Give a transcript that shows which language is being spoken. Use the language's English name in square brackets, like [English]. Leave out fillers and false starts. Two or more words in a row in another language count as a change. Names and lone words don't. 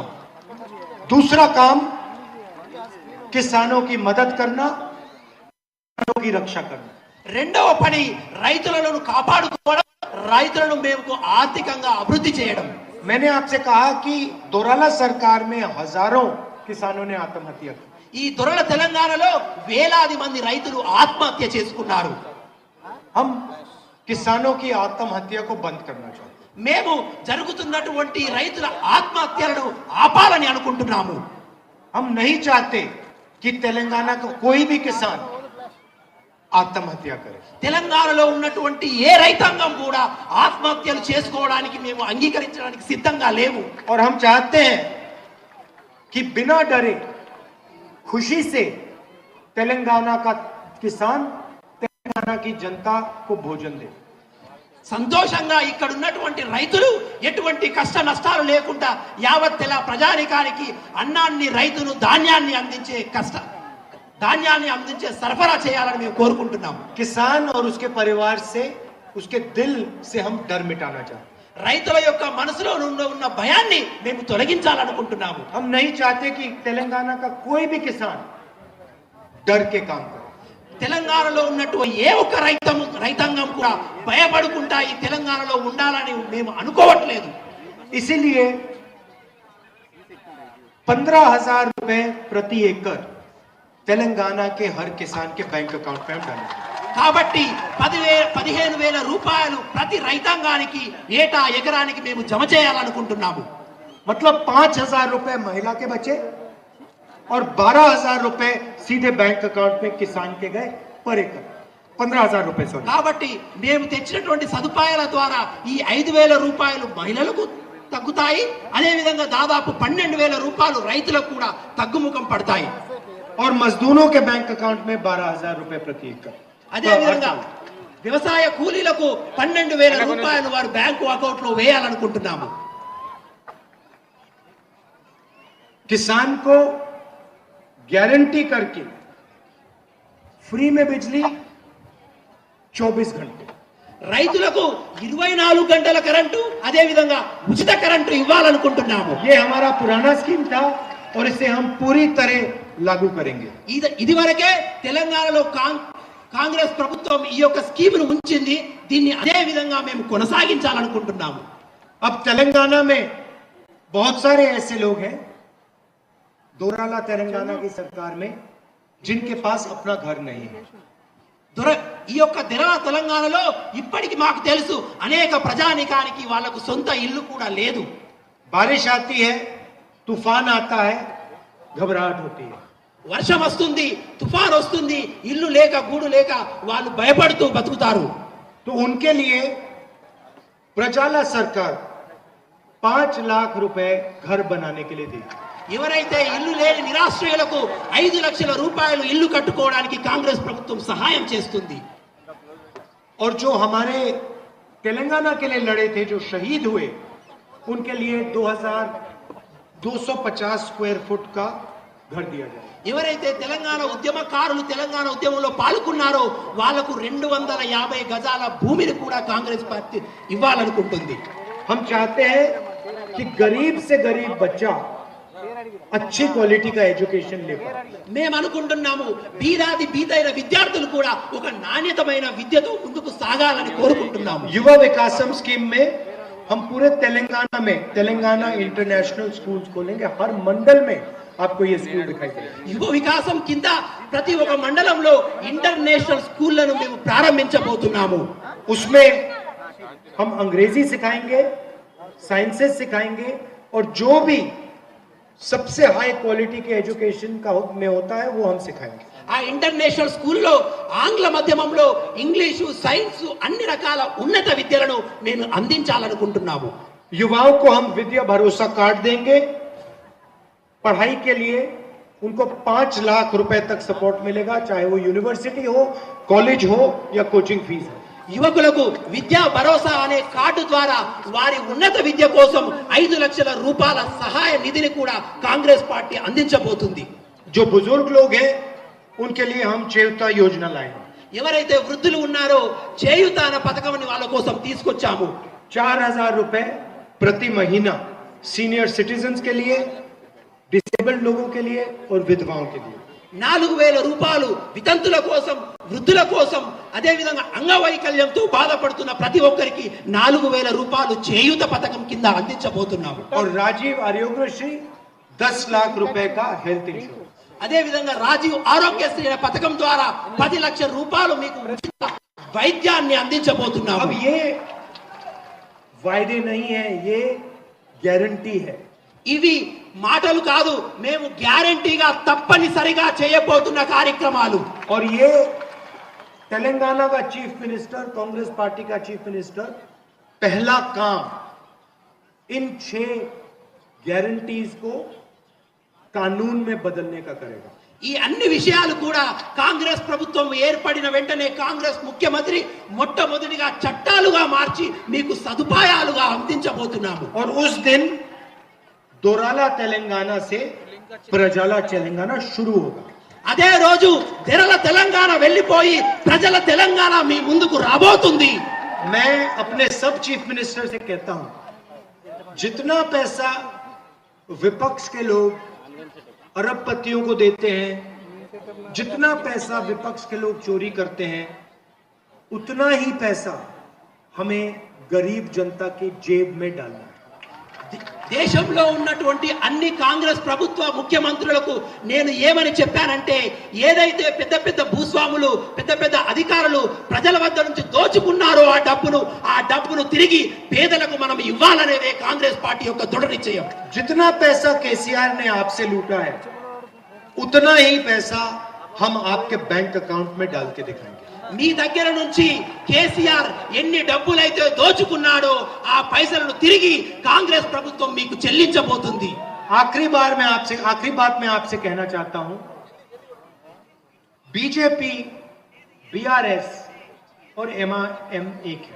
[Hindi] दूसरा काम किसानों की मदद करना, किसानों की रक्षा करना। [Telugu] రెండవ పని రైతులను కాపాడుకోవడం, రైతులను మేము ఆర్థికంగా అభివృద్ధి చేయడం। [Hindi] मैंने आपसे कहा कि दोराला सरकार में हजारों किसानों ने आत्महत्या की। [Telugu] ఈ దొరల తెలంగాణలో వేలాది మంది రైతులు ఆత్మహత్య చేసుకున్నారు। [Hindi] हम किसानों की आत्महत्या को बंद करना चाहते हैं। [Telugu] మేము జరుగుతున్నటువంటి రైతుల ఆత్మహత్యలను ఆపాలని అనుకుంటున్నాము। [Hindi] हम नहीं चाहते कि तेलंगाना का कोई भी किसान आत्महत्या करे। [Telugu] తెలంగాణలో ఉన్నటువంటి ఏ రైతాంగం కూడా ఆత్మహత్యలు చేసుకోవడానికి మేము అంగీకరించడానికి సిద్ధంగా లేవు। [Hindi] और हम चाहते हैं कि बिना डरे खुशी से तेलंगाना का किसान तेलंगाना की जनता को भोजन दे। [Telugu] సంతోషంగా ఇక్కడ ఉన్నటువంటి రైతులు ఎటువంటి కష్ట నష్టాలు లేకుండా యావత్ ప్రజానికానికి అన్నాన్ని రైతులు ధాన్యాన్ని అందించే సరఫరా చేయాలని మేము కోరుకుంటున్నాము. [Hindi] किसान और उसके परिवार से उसके दिल से हम डर मिटाना चाहते हैं. [Telugu] రైతుల యొక్క మనసులో ఉన్న భయాన్ని మేము తొలగించాలనుకుంటున్నాము. [Hindi] हम नहीं चाहते कि तेलंगाना का कोई भी किसान डर के काम करे. [Telugu] తెలంగాణలో ఉన్నటువంటి ఏ ఒక్క రైతాంగం కూడా భయపడుకుంటా ఈ తెలంగాణలో ఉండాలని మేము అనుకోవట్లేదు. [Hindi] इसीलिए 15,000 रुपए प्रति एकड़ तेलंगाना के हर किसान के [English] bank account [Hindi] में हम डालेंगे. [Telugu] కాబట్టి 15,000 రూపాయలు ప్రతి రైతాంగానికి ఏటా ఎకరానికి మేము జమ చేయాలనుకుంటున్నాము. [Hindi] मतलब 5,000 रुपए महिला के बचे और 12,000 रुपए सीधे [English] bank account [Hindi] में किसान के गए पर एकड़. 15,000 रुपए. [Telugu] కాబట్టి మేము తెచ్చినటువంటి సదుపాయాల ద్వారా ఈ 5,000 రూపాయలు మహిళలకు తగ్గుతాయి. అదే విధంగా దాదాపు 12,000 రూపాయలు రైతులకు కూడా తగ్గుముఖం పడతాయి. [Hindi] और मजदूरों के [English] bank account [Hindi] में 12,000 रुपए प्रति एकड़. [Telugu] అదే విధంగా వ్యవసాయ కూలీలకు 12,000 రూపాయలు వారు [English] bank account [Telugu] లో వేయాలనుకుంటున్నాము. [Hindi] किसान को गारंटी करके फ्री में बिजली 24 घंटे, [Telugu] రైతులకు 24 గంటల కరెంటు అదే విధంగా ఉచిత కరెంటు ఇవ్వాలనుకుంటున్నాము. [Hindi] ये हमारा पुराना स्कीम था और इसे हम पूरी तरह लागू करेंगे. [Telugu] ఇదివరకే తెలంగాణలో కాంగ్రెస్ ప్రభుత్వం ఈ యొక్క స్కీమ్ను ఉంచింది. దీన్ని అదే విధంగా మేము కొనసాగించాలనుకుంటున్నాము. [Hindi] अब तेलंगाना में बहुत सारे ऐसे लोग हैं दोराला तेलंगाना की सरकार में जिनके पास अपना घर नहीं है. [Telugu] ఈ యొక్క తెలంగాణలో ఇప్పటికి మాకు తెలుసు అనేక ప్రజానికానికి వాళ్ళకు సొంత ఇల్లు కూడా లేదు. [Hindi] बारिश आती है, तूफान आता है, घबराहट होती है. [Telugu] వర్షం వస్తుంది, తుఫాన్ వస్తుంది, ఇల్లు లేక గూడు లేక వాళ్ళు భయపడుతూ బతుకుతారు. [Hindi] तो उनके लिए प्रजाला सरकार 5 लाख रुपए घर बनाने के लिए दी. [Telugu] ఎవరైతే ఇల్లు లేని నిరాశ్రయులకు 5 లక్షల రూపాయలు ఇల్లు కట్టుకోవడానికి కాంగ్రెస్ ప్రభుత్వం సహాయం చేస్తుంది. [Hindi] और जो हमारे तेलंगाना के लिए लड़े थे, जो शहीद हुए, उनके लिए 2,250 स्क्वायर फुट का घर दिया जाए. [Telugu] ఎవరైతే తెలంగాణ ఉద్యమకారులు తెలంగాణ ఉద్యమంలో పాల్గొన్నారో వాళ్లకు 250 గజాల భూమిని కూడా కాంగ్రెస్ పార్టీ ఇవ్వాలనుకుంటుంది. [Hindi] हम चाहते हैं कि गरीब से गरीब बच्चा अच्छी क्वालिटी का एजुकेशन ले पाए. [Telugu] మేము అనుకుంటున్నాము బీదైన విద్యార్థులు కూడా ఒక నాణ్యతమైన విద్యతో ముందుకు సాగాలని కోరుకుంటున్నాము. [Hindi] युवा विकासम स्कीम में हम पूरे तेलंगाना में तेलंगाना [English] international school [Hindi] खोलेंगे. हर मंडल में आपको ये स्कूल दिखाई देगा. [Telugu] యువ వికాసం కింద ప్రతి ఒక్క మండలంలో [English] international schools [Telugu] మేము ప్రారంభించబోతున్నాము. [Hindi] उसमें हम अंग्रेजी सिखाएंगे, साइंसेस सिखाएंगे और जो भी सबसे [English] high quality [Hindi] के एजुकेशन का में होता है वो हम सिखाएंगे. [Telugu] ఆ [English] international school [Telugu] ఆంగ్ల మాధ్యమంలో ఇంగ్లీషు, సైన్స్ అన్ని రకాల ఉన్నత విద్యలను మేము అందించాలనుకుంటున్నాము. [Hindi] युवाओं को हम विद्या भरोसा कार्ड देंगे. पढ़ाई के लिए उनको 5 लाख रुपए तक सपोर्ट मिलेगा, चाहे वो यूनिवर्सिटी हो, कॉलेज हो या [English] coaching fees [Hindi] हो. [Telugu] యువకులకు విద్యా భరోసా అనే కార్డు ద్వారా వారి ఉన్నత విద్య కోసం 5 లక్షల రూపాయల సహాయ నిధిని కూడా కాంగ్రెస్ పార్టీ అందించబోతుంది. [Hindi] जो बुजुर्ग लोग हैं उनके लिए हम చేయూత योजना लाएंगे. [Telugu] ఎవరైతే వృద్ధులు ఉన్నారో చేయూత అనే పథకాన్ని వాళ్ళ కోసం తీసుకొచ్చాము. [Hindi] 4,000 रुपए प्रति महीना [English] senior citizens [Hindi] के लिए, डिसेबल्ड लोगों के लिए और विधवाओं के लिए. [Telugu] 4,000 రూపాయలు వితంతుల కోసం, వృద్ధుల కోసం, అదే విధంగా అంగవైకల్యంతో బాధపడుతున్న ప్రతి ఒక్కరికి 4,000 రూపాయలు చేయూత పథకం కింద అందించబోతున్నాము. [Hindi] और राजीव आरोग्यश्री 10 लाख रुपए का [English] health insurance. [Telugu] అదే విధంగా రాజీవ్ ఆరోగ్యశ్రీ అనే పథకం ద్వారా 10 లక్షల రూపాయలు మీకు ఉచిత వైద్యాన్ని అందించబోతున్నాము. [Hindi] अब ये वायदे नहीं है, ये गारंटी है. [Telugu] ఇవి మాటలు కాదు, మేము గ్యారెంటీగా తప్పనిసరిగా చేయబోతున్న కార్యక్రమాలు. [Hindi] और ये तेलंगाना का [English] chief minister, [Hindi] कांग्रेस पार्टी का [English] chief minister [Hindi] पहला काम इन 6 गारंटीज को कानून में बदलने का करेगा. [Telugu] ఈ అన్ని విషయాలు కూడా కాంగ్రెస్ ప్రభుత్వం ఏర్పడిన వెంటనే కాంగ్రెస్ ముఖ్యమంత్రి మొట్టమొదటిగా చట్టాలుగా మార్చి మీకు సదుపాయాలుగా అందించబోతున్నాము. [Hindi] और उस दिन दोराला तेलंगाना से प्रजाला तेलंगाना शुरू होगा. [Telugu] అదే రోజు తెరల తెలంగాణ వెళ్ళిపోయి ప్రజల తెలంగాణ మీ ముందుకు రాబోతుంది. [Hindi] मैं अपने सब [English] chief minister [Hindi] से कहता हूं, जितना पैसा विपक्ष के लोग अरबपतियों को देते हैं, जितना पैसा विपक्ष के लोग चोरी करते हैं, उतना ही पैसा हमें गरीब जनता की जेब में डालना है. [Telugu] దేశంలో ఉన్నటువంటి అన్ని కాంగ్రెస్ ప్రభుత్వ ముఖ్యమంత్రులకు నేను ఏమని చెప్పానంటే, ఏదైతే పెద్ద పెద్ద భూస్వాములు పెద్ద పెద్ద అధికారులు ప్రజల వద్ద నుంచి దోచుకున్నారో ఆ డబ్బును తిరిగి పేదలకు మనం ఇవ్వాలనేదే కాంగ్రెస్ పార్టీ యొక్క దృఢ నిశ్చయం. [Hindi] जितना पैसा केसीआर ने आपसे लूटा है, उतना ही पैसा हम आपके [English] bank account [Hindi] में डाल के दिखाएंगे. [Telugu] మీ దగ్గర నుంచి కేసీఆర్ ఎన్ని డబ్బులైతే దోచుకున్నాడో ఆ పైసలను తిరిగి కాంగ్రెస్ ప్రభుత్వం మీకు చెల్లించబోతుంది. [Hindi] आखिरी बात मैं आपसे कहना चाहता हूं, बीजेपी, बीआरएस और एमआईएम एक है.